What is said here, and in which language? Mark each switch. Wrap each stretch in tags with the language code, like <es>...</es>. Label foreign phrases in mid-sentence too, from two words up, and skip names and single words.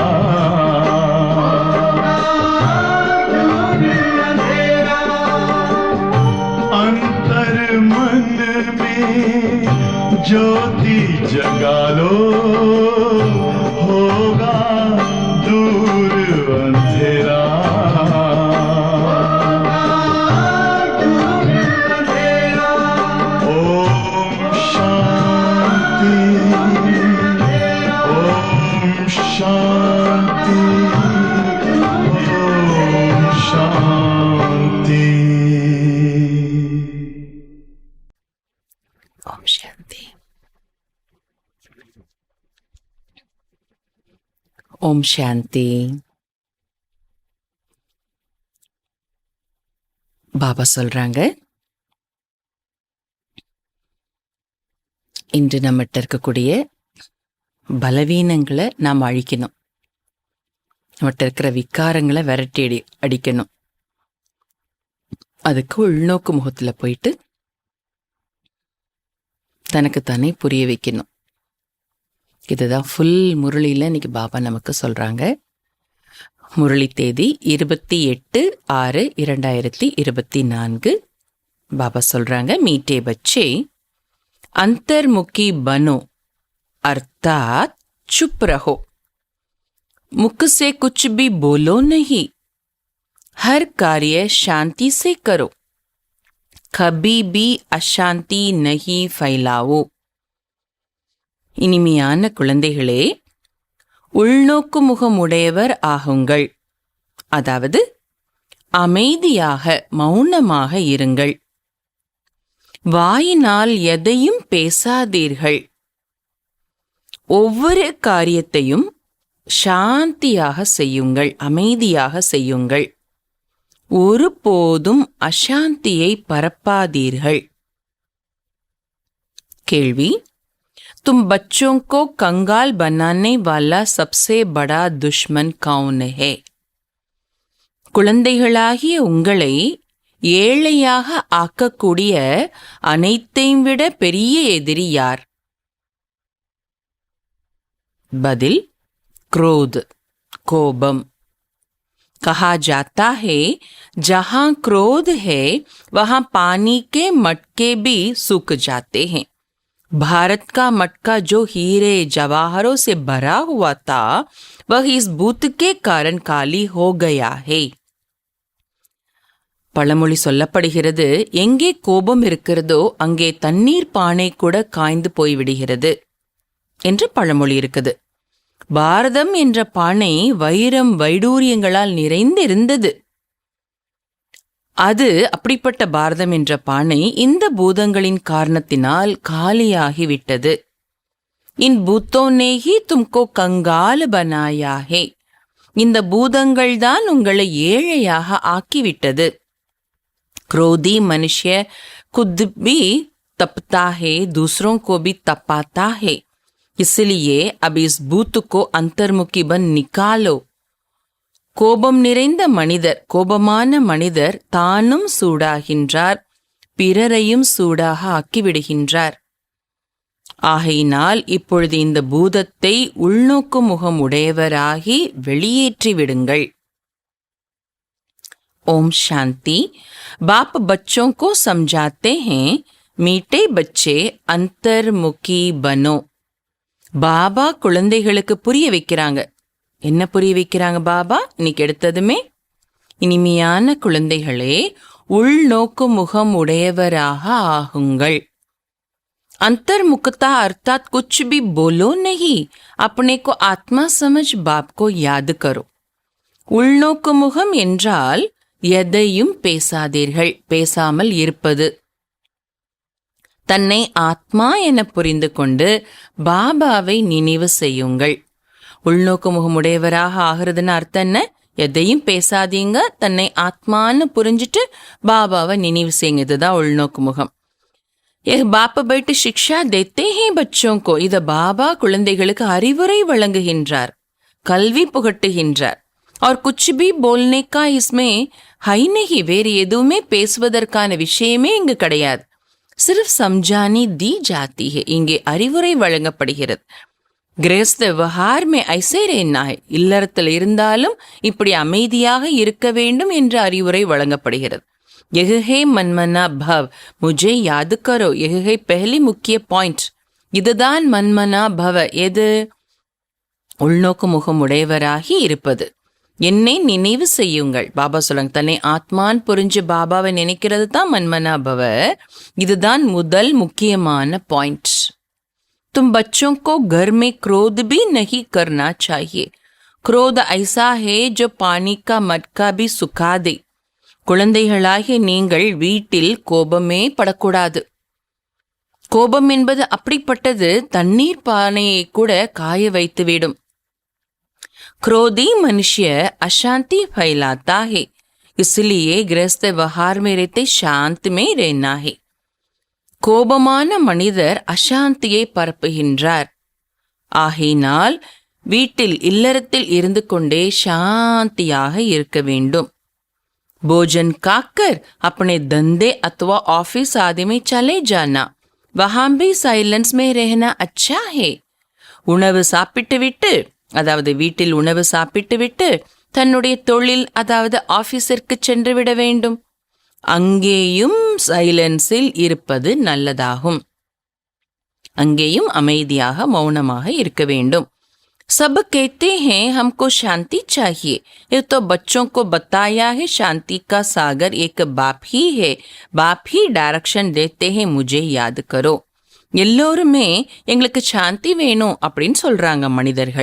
<hi>अंतर मन में ज्योति जगा लो, होगा दूर अंधेरा। ओम शांति, ओम शांति, ओम शांति। ओम शांति। ओम शांति।</hi> <ta>பாபா சொல்றாங்க, இன்று நம்மகிட்ட இருக்கக்கூடிய பலவீனங்களை நாம் அழிக்கணும். நம்மகிட்ட இருக்கிற விகாரங்களை விரட்டி அடிக்கணும். அதுக்கு உள்நோக்கு முகத்தில் போயிட்டு தனக்குத்தானே புரிய வைக்கணும். இதுதான் ஃபுல் முரளியில் இன்னைக்கு பாபா நமக்கு சொல்றாங்க. முரளி தேதி 28/6/2024.</ta> <hi>பாபா சொல்றாங்க, मीठे बच्चे अंतर्मुखी बनो अर्थात चुप रहो, मुख से कुछ भी बोलो नहीं, हर कार्य शांति से करो, कभी भी अशांति नहीं फैलाओ.</hi> <ta>இனிமையான குழந்தைகளே, உள்நோக்கு முகமுடையவர் ஆகுங்கள். அதாவது அமைதியாக மௌனமாக இருங்கள். வாயினால் எதையும் பேசாதீர்கள். ஒவ்வொரு காரியத்தையும் சாந்தியாக செய்யுங்கள், அமைதியாக செய்யுங்கள். ஒருபோதும் அசாந்தியை பரப்பாதீர்கள். கேள்வி,</ta> <hi>तुम बच्चों को कंगाल बनाने वाला सबसे बड़ा दुश्मन कौन है?</hi> <ta>குழந்தைகளாகிய உங்களை ஏழையாக ஆக்கக்கூடிய அனைத்தையும் விட பெரிய எதிரி யார்? பதில், குரோத், கோபம்.</ta> <hi>कहा जाता है जहां क्रोध है वहां पानी के मटके भी सूख जाते हैं। भारत का मटका जो हीरे जवाहरों से भरा हुआ था वह इस भूत के कारण काली हो गया है।</hi> <ta>பழமொழி சொல்லப்படுகிறது, எங்கே கோபம் இருக்கிறதோ அங்கே தண்ணீர் பானை கூட காய்ந்து போய்விடுகிறது என்று பழமொழி இருக்குது. பாரதம் என்ற பானை வைரம் வைடூரியங்களால் நிறைந்திருந்தது. அது அப்படிப்பட்ட பாரதம் என்ற பானை இந்த பூதங்களின் காரணத்தினால் காலியாகிவிட்டது.</ta> <hi>इन भूतों ने ही तुमको कंगाल बनाया है.</hi> <ta>இந்த பூதங்கள் தான் உங்களை ஏழையாக ஆக்கிவிட்டது.</ta> <hi>क्रोधी मनुष्य खुद भी तपता है, दूसरों को भी तपाता है. इसलिए अब इस भूत को अंतर्मुखी बन निकालो.</hi> <ta>கோபம் நிறைந்த மனிதர், கோபமான மனிதர் தானும் சூடாகின்றார், பிறரையும் சூடாக ஆக்கிவிடுகின்றார். ஆகையினால் இப்பொழுது இந்த பூதத்தை உள்நோக்கு முகம் உடையவராகி வெளியேற்றி விடுங்கள்.</ta> <hi>ओम शांति. बाप बच्चों को समझाते हैं, मीठे बच्चे अंतर्मुखी बनो.</hi> <ta>பாபா குழந்தைகளுக்கு புரிய வைக்கிறாங்க. என்ன புரிய வைக்கிறாங்க பாபா? இன்னைக்கு எடுத்ததுமே, இனிமையான குழந்தைகளே உள்நோக்கு முகம் உடையவராக ஆகுங்கள்.</ta> <hi>अंतर्मुखता अर्थात कुछ भी बोलो नहीं, अपने को आत्मा समझ बाप को याद करो.</hi> <ta>உள்நோக்கு முகம் என்றால் எதையும் பேசாதீர்கள், பேசாமல் இருப்பது. தன்னை ஆத்மா என புரிந்து கொண்டு பாபாவை நினைவு செய்யுங்கள். உள்நோக்கு முகமுடையவராக ஆகிறதுன்னு அர்த்தம் என்ன? எதையும் பேசாதீங்க, தன்னை ஆத்மான்னு புரிஞ்சுட்டு பாபாவை நினைவு செய்யுங்க. இதுதான் உள்நோக்கு முகம். பாபா போயிட்டு</ta> <hi>शिक्षा देते हैं बच्चों को.</hi> <ta>இத பாபா குழந்தைகளுக்கு அறிவுரை வழங்குகின்றார், கல்வி புகட்டுகின்றார்.</ta> <hi>और कुछ भी बोलने का इसमें है नहीं.</hi> <ta>வேறு எதுவுமே பேசுவதற்கான விஷயமே இங்கு கிடையாது.</ta> <hi>सिर्फ समझानी दी जाती है.</hi> <ta>இங்கே அறிவுரை வழங்கப்படுகிறது.</ta> <hi>गृहस्थ व्यवहार में ऐसे रहना है.</hi> <ta>இல்லறத்தில் இருந்தாலும் இப்படி அமைதியாக இருக்க வேண்டும் என்று அறிவுரை வழங்கப்படுகிறது.</ta> <hi>यह है मनमना भव, मुझे याद करो. यह है पहली मुख्य பாயிண்ட்.</hi> <ta>இதுதான் மன்மனா பவ. எது? உள்நோக்கு முகமுடையவராகி இருப்பது. என்னை நினைவு செய்யுங்கள். பாபா சொல்லுங்க, தன்னை ஆத்மான் புரிஞ்சு பாபாவை நினைக்கிறது தான்</ta> <hi>मनमना भव.</hi> <ta>இதுதான் முதல் முக்கியமான பாயிண்ட்.</ta> <hi>तुम बच्चों को घर में क्रोध भी नहीं करना चाहिए. क्रोध ऐसा है जो पानी का मटका भी सुखा दे.</hi> <ta>குழந்தைகளாகிய நீங்கள் வீட்டில் கோபமே படக்கூடாது. கோபம் என்பது அப்படிப்பட்டது, தண்ணீர் பானையை கூட காய வைத்துவிடும்.</ta> <hi>क्रोधी मनुष्य अशांति फैलाता है, इसलिए गृहस्थ व्यवहार में रहते शांत में रहना है.</hi> <ta>கோபமான மனிதர் அசாந்தியை பரப்புகின்றார். ஆகையினால் வீட்டில் இல்லறத்தில் இருந்து கொண்டே சாந்தியாக இருக்க வேண்டும்.</ta> <hi>भोजन खाकर अपने धंधे अथवा ऑफिस आदि में चले जाना, वहां भी साइलेंस में रहना अच्छा है.</hi> <ta>உணவு சாப்பிட்டு விட்டு, அதாவது வீட்டில் உணவு சாப்பிட்டு விட்டு தன்னுடைய தொழில் அதாவது ஆபீஸிற்கு சென்று விட வேண்டும். அங்கேயும் சைலன்ஸில் இருப்பது நல்லதாகும். அங்கேயும் அமைதியாக மௌனமாக இருக்க வேண்டும்.</ta> <hi>सब कहते हैं हमको शांति चाहिए. ये तो बच्चों को बताया है शांति का सागर एक बाप ही है. बाप ही डायरेक्शन देते हैं, मुझे याद करो.</hi> <ta>எல்லோருமே எங்களுக்கு சாந்தி வேணும் அப்படின்னு சொல்றாங்க மனிதர்கள்.</ta>